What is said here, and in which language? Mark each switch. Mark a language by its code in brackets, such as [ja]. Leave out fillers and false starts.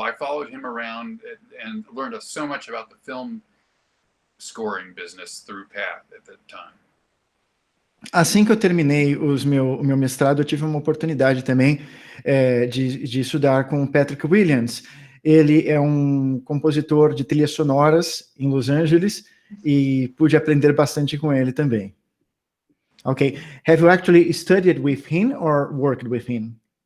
[en] I followed him around and learned so much about the film scoring business through Pat at that time. [pt] Assim que eu terminei o meu mestrado, eu tive uma oportunidade também de estudar com o Patrick Williams. Ele é um compositor de trilhas sonoras em Los Angeles e pude aprender bastante com ele também. [en] Okay. Have you actually studied with him or worked with him?